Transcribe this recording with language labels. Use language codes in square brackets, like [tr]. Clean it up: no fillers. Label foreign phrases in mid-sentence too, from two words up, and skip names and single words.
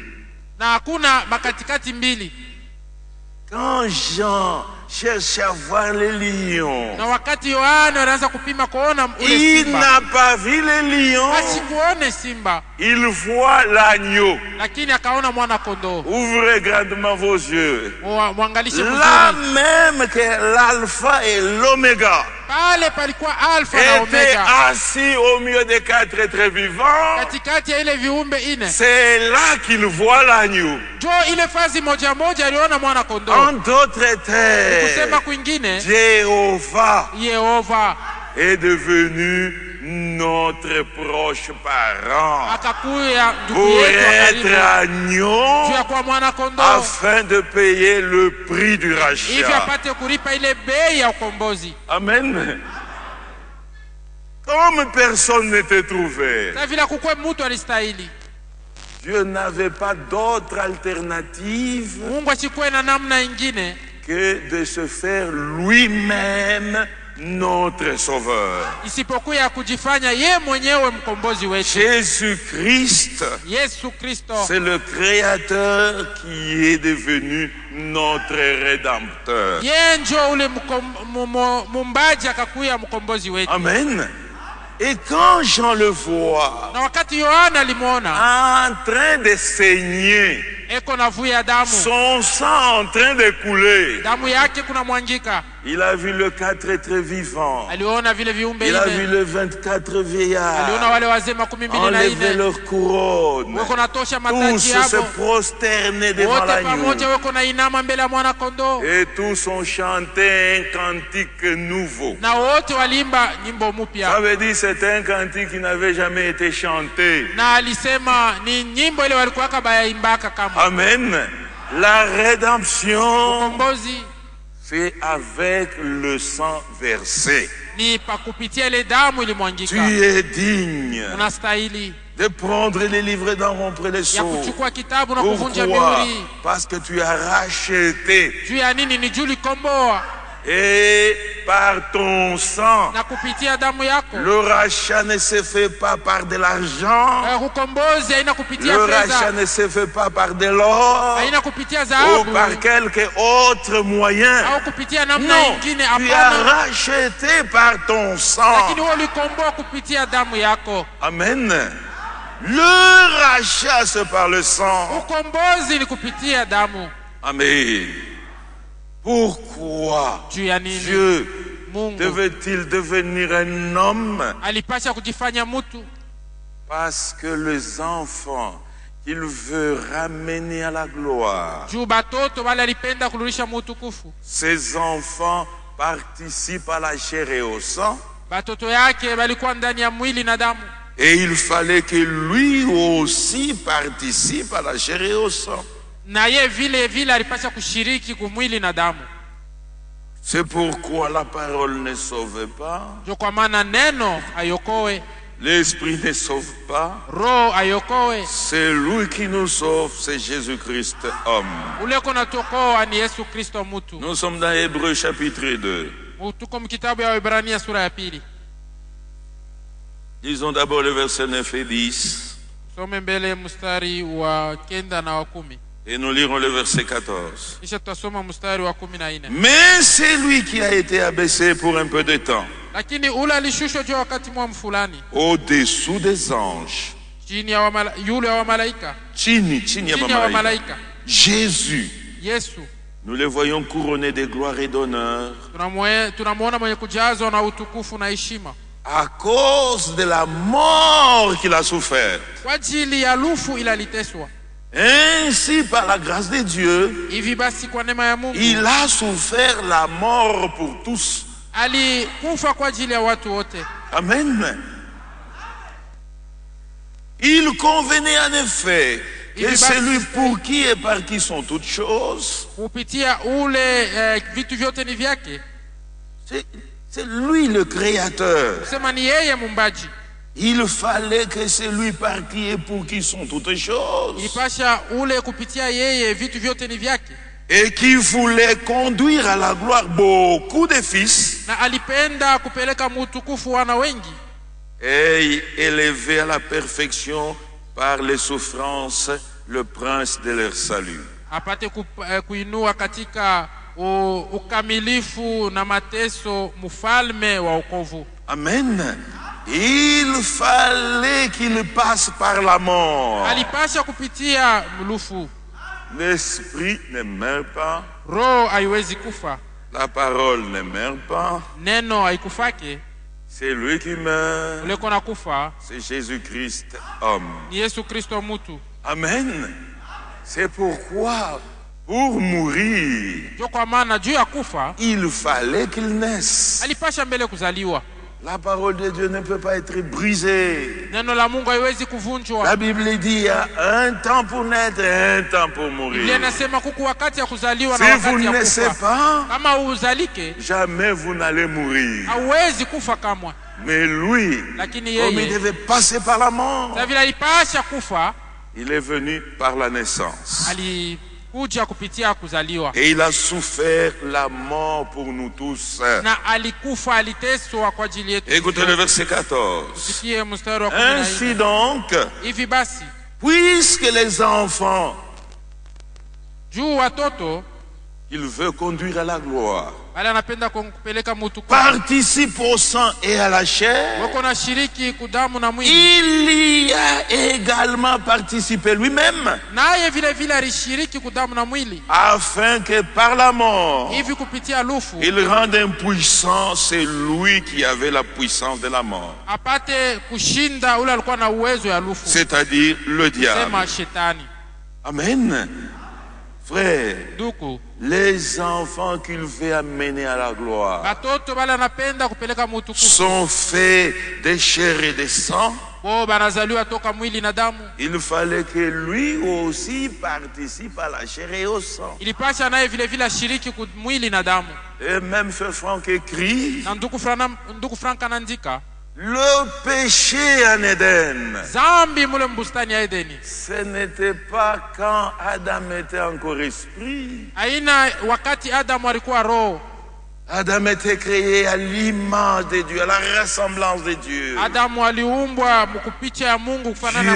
[fr] Quand Jean cherche à voir les lions, il n'a pas vu les lions. Il voit l'agneau. Ouvrez grandement vos yeux. Là même que l'alpha et l'oméga, [sw] pale palikuwa alfa na [fr] était [sw] omega, [fr] assis au milieu des quatre êtres vivants. [sw] katikati ya ile viumbe ine. [fr] C'est là qu'il voit l'agneau. [sw] Jo ile fazi moja moja aliona mwana kondoo. [fr] En d'autres termes, [sw] Kusema kwingine, [fr] Jéhovah [sw] Yehova [fr] est devenu notre proche parent [sw] akakuya ndugu [fr] pour [sw] yetu wa [fr] être [sw] karibu [fr] agneau [sw] juu ya kuwa mwana kondoo [fr] afin de payer le prix du [sw] hivi [fr] rachat. [sw] apate kulipa ile bei ya ukombozi. [fr] Amen. Comme personne n'était trouvé, [sw] Sasa vile kukwe mtu alistahili, [fr] Dieu n'avait pas d'autre alternative [sw] Mungu asikuwe na namna ingine [fr] que de se faire lui-même notre sauveur. [sw] isipokuwa ya kujifanya ye mwenyewe mkombozi wetu. [fr] Jésus-Christ, [sw] Yesu Kristo [fr] c'est le Créateur qui est devenu notre Rédempteur. [sw] ye njo ule mumbaji akakuya mkombozi wetu. [fr] Amen. Et quand Jean le voit [sw] Na wakati Yohana alimuona [fr] en train de saigner, [sw] eko na vuya damu, [fr] son sang en train de couler, [sw] damu yake kuna mwangika, [fr] il a vu le 4 êtres vivants, [sw] aliona vile viumbe [fr] il a vu [sw] ine, [fr] les 24 vieillards [sw] aliona wale wazee 24 [fr] enlever leur couronne, [sw] weko natosha [fr] tous [sw] mataji [fr] se [sw] yabo, [fr] prosterner devant [sw] wote [fr] l'agneau. [sw] pamoja weko na inama mbele ya mwana kondoo, [fr] Et tous ont chanté un cantique nouveau. [sw] na wote walimba nyimbo [fr] Ça [sw] mpya. [fr] veut dire c'est un cantique qui n'avait jamais été chanté. [sw] Na alisema ni nyimbo ile walikuwa bayaimbaka kama [fr] Amen. La rédemption, [sw] ukombozi [fr] c'est avec le sang versé. [sw] ni pakupitia ile damu [fr] Tu [sw] ilimwangika. [fr] es digne [sw] Unastahili [fr] de prendre les livres, d'en rompre les [sw] ya [fr] sceaux. [sw] kuchukua kitabu na kuvunja [fr] Pourquoi? [sw] mihuri. [fr] Parce que tu as racheté. [sw] Juu ya nini? Ni juu likomboa [fr] Et par ton sang, [sw] na kupitia damu yako. [fr] le rachat ne se fait pas par de l'argent. [sw] Ukombozi haina kupitia [fr] Le rachat [sw] fedha, [fr] ne se fait pas par de l'or [sw] haina kupitia [fr] ou [sw] dhahabu [fr] par quelque autre moyen. [sw] au kupitia namna [fr] Non, [sw] ingine. [fr] tu as [sw] Hapana, [fr] racheté par ton sang. [sw] lakini wewe ulikomboa kupitia damu yako. [fr] Amen. Le rachat, c'est par le sang. [sw] Ukombozi ni kupitia damu. [fr] Amen. Pourquoi [sw] Juu ya nini? [fr] Dieu [sw] Mungu [fr] devait-il devenir un homme? [sw] alipasha kujifanya mtu [fr] Parce que les enfants qu'il veut ramener à la gloire, [sw] juu batoto wale alipenda kurudisha mutukufu. [fr] ces enfants participent à la chair et au sang. [sw] Batoto yake walikuwa ndani ya mwili na damu, [fr] Et il fallait que lui aussi participe à la chair et au sang. [sw] na ye vile vile alipasha kushiriki kumwili na damu. [fr] C'est pourquoi la parole ne sauve pas, [sw] Ndio kwa maana neno ayokoe, [fr] l'esprit ne sauve pas. [sw] roho ayokoe. [fr] C'est lui qui nous sauve, c'est Jésus-Christ homme. [sw] Ule kona tokoa ni Yesu Kristo mtu. [fr] Nous sommes dans Hébreux chapitre 2. [sw] Tuko mkitabu ya Waebrania sura ya pili. [fr] Lisons d'abord le verset 9 et 10. [sw] Some mbele mstari wa 9 na wa 10. [fr] Et nous lirons le verset 14. [sw] Kisha tutasoma mstari wa 14. [fr] Mais c'est lui qui a été abaissé pour un peu de temps, [sw] Lakini ule alishushwa juu wakati mwa fulani [fr] au-dessous des anges. [sw] chini ya yule wa malaika. Chini ya malaika. Malaika. [fr] Jésus, [sw] Yesu [fr] nous le voyons couronné de gloire et d'honneur [sw] tunamuona mwenye kujazwa na utukufu na heshima [fr] à cause de la mort qu'il a souffert. [sw] kwa ajili ya lufu ila liteswa. [fr] Ainsi, par la grâce de Dieu, [sw] Hivi basi kwa neema ya Mungu [fr] il a souffert la mort pour tous. [sw] alikufa kwa ajili ya watu wote. [fr] Amen. Il convenait en effet que celui pour qui et par qui sont toutes choses, [sw] Kupitia ule vitu vyote ni vyake. [fr] c'est lui le créateur. [sw] Sema ni yeye mumbaji. [fr] Il fallait que celui par qui et pour qui sont toutes choses, [sw] Ilipasha ule kupitia yeye vitu vyote ni vyake. [fr] et qui voulait conduire à la gloire beaucoup de fils, [sw] Na alipenda kupeleka mutukufu wana wengi. [fr] et élever à la perfection par les souffrances le prince de leur salut. [sw] Apate kuinua katika ukamilifu na mateso mfalme wa wokovu. [fr] Amen. Il fallait qu'il passe par la mort. [sw] Alipasha kupitia mlufu. [fr] L'esprit ne meurt pas. [sw] Roho haiwezi kufa. [fr] La parole ne meurt pas. [sw] Neno haikufake. [fr] C'est lui qui meurt. [sw] Ule kona kufa. [fr] C'est Jésus-Christ homme. [sw] Ni Yesu Kristo mutu. [fr] Amen. C'est pourquoi pour mourir, [sw] Jo kwa maana juu ya kufa, [fr] il fallait qu'il naisse. [sw] alipasha mbele kuzaliwa. [fr] La parole de Dieu ne peut pas être brisée. [sw] Neno la Mungu haiwezi kuvunjwa. [fr] La Bible dit il y a un temps pour naître et un temps pour mourir. [sw] Biblia inasema kuku wakati ya kuzaliwa na [fr] Si [sw] wakati [fr] vous [sw] ya [fr] ne naissez [sw] kufa. [fr] pas, [sw] Kama uzalike, [fr] jamais vous n'allez mourir. [sw] hauwezi kufa kamwe. [fr] Mais lui, [sw] Lakini [fr] comme il [sw] yeye, [fr] devait passer par la mort, [sw] sa vile alipasha kufa, [fr] il est venu par la naissance. [sw] alikuja kupitia kuzaliwa. [fr] Et il a souffert la mort pour nous tous. [sw] Na alikufa, aliteswa kwa ajili yetu. [fr] Écoutez le verset 14. [sw] Sikie mstari wa 14. [fr] Ainsi donc, [sw] Hivi basi, [fr] puisque les enfants [sw] juu watoto [fr] qu'il veut conduire à la gloire [sw] wale anapenda kupeleka mtu kwa [fr] participent au sang et à la chair, [sw] wako na shiriki kudamu na mwili, [fr] il y a également participé lui-même, [sw] naye vile vile alishiriki kudamu na mwili, [fr] afin que par la mort [sw] hivi kupitia lufu [fr] il rende impuissant celui qui avait la puissance de la mort, [sw] apate kushinda ule alikuwa na uwezo ya lufu, [fr] c'est-à-dire le diable. [sw] sema shetani. [fr] Amen. Frère, [sw] Duku [fr] les enfants qu'il veut amener à la gloire [sw] batoto bale anapenda kupeleka mtu kufa [fr] sont faits de chair et de sang. [sw] bo banazaliwa toka mwili na damu. [fr] Il fallait que lui aussi participe à la chair et au sang. [sw] Ilipasha naye vile vile ashiriki mwili na damu. [fr] Et même Frère Franck écrit, [sw] Na ndugu Frank anaandika, [fr] le péché en Éden, [sw] zambi mule mbustani ya Edeni, [fr] ce n'était pas quand Adam était encore esprit. [sw] aina wakati Adamu alikuwa roho. [fr] Adam était créé à l'image de Dieu, à la ressemblance de Dieu. [sw] Adamu aliumbwa mkupicha ya Mungu, kufanana